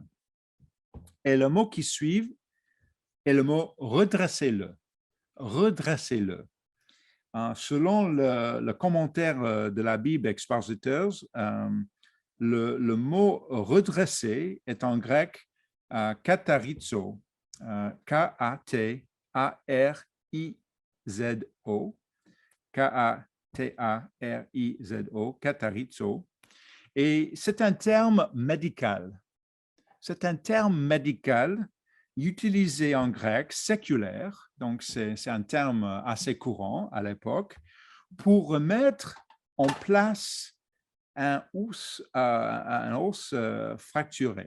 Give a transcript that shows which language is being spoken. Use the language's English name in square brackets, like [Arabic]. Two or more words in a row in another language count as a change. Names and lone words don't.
[French] Et le mot qui suit est le mot « redressez-le ». Redressez-le. Selon le commentaire de la Bible Expositors, le mot redresser est en grec katarizo, K-A-T-A-R-I-Z-O, K-A-T-A-R-I-Z-O, katarizo. Et c'est un terme médical. C'est un terme médical utilisé en grec séculaire, donc c'est un terme assez courant à l'époque, pour remettre en place un os fracturé.